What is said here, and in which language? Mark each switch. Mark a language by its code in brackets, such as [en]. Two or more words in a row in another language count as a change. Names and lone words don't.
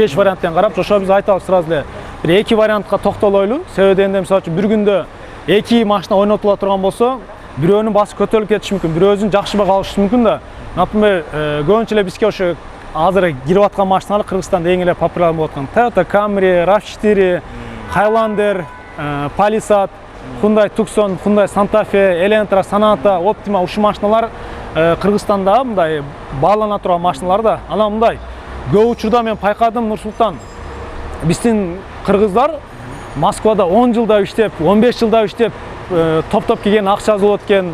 [ky] 5 варианттан карап, ошо биз айтабыз сразу эле. Бир 2 вариантка токтолойлу. Себеби дегенде мисалы үчүн бир күндө 2 машина ойнотула турган болсо, бирөөнүн басы көтөрүлүп кетиши мүмкүн, бирөөсүн жакшыбак алышы мүмкүн да. Например, көбүнчө эле бизге ошо азыр кирип аткан машиналар Кыргызстанда эң эле популяр болуп аткан Toyota Camry, RAV4, Highlander, Palisade, Hyundai Tucson, Hyundai Santa Fe, Elantra, Sonata, Optima ушул машиналар Кыргызстанда мындай баалана турган машиналар да. Анан мындай көп учурда мен пайкадым, Нур-Султан биздин кыргыздар Москвада 10 жылда иштеп, 15 жылда иштеп, топ-топ келген акча алып экен.